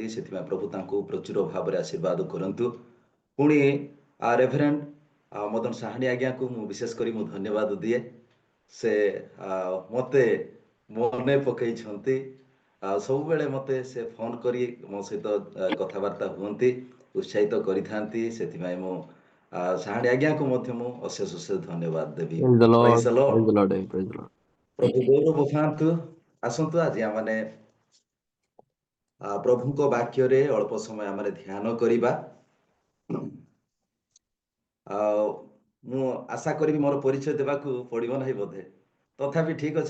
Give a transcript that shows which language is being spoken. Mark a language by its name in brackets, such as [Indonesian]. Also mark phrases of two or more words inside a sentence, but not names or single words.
[Odia] ସେଥିପାଇଁ ପ୍ରଭୁ ତାଙ୍କୁ ପ୍ରଚୁର ଭାବରେ ଆଶୀର୍ବାଦ କରନ୍ତୁ। ପୁଣି ରେଭରେଣ୍ଡ ମଦନ ସାହାଣୀ ଆଜ୍ଞାକୁ ମୁଁ ବିଶେଷ କରି ମୁଁ ଧନ୍ୟବାଦ ଦିଏ। ସେ ମୋତେ ମନେ ପକାଇଛନ୍ତି। ସବୁବେଳେ ମୋତେ ସେ ଫୋନ୍ କରି ମୋ ସହିତ କଥାବାର୍ତ୍ତା ହୁଅନ୍ତି, ଉତ୍ସାହିତ କରିଥାନ୍ତି। ସେଥିପାଇଁ ମୁଁ ସାହାଣୀ ଆଜ୍ଞାକୁ ମଧ୍ୟ ମୁଁ ଅଶେଷ ଅଶେଷ ଧନ୍ୟବାଦ ଦେବି। [English] Praise the Lord. Praise the Lord. Praise the Lord. Praise the Lord. [Odia] ପ୍ରଭୁ ଗୌରବ ପାଆନ୍ତୁ। ଆସନ୍ତୁ ଆଜି ଆମମାନେ ପ୍ରଭୁଙ୍କ ବାକ୍ୟରେ ଅଳ୍ପ ସମୟ ଆମେ ଧ୍ୟାନ କରିବା। ମୁଁ ଆଶା କରିବି ମୋର ପରିଚୟ ଦେବାକୁ ପଡ଼ିବ ନାହିଁ ବୋଧେ, ତଥାପି ଠିକ୍ ଅଛି।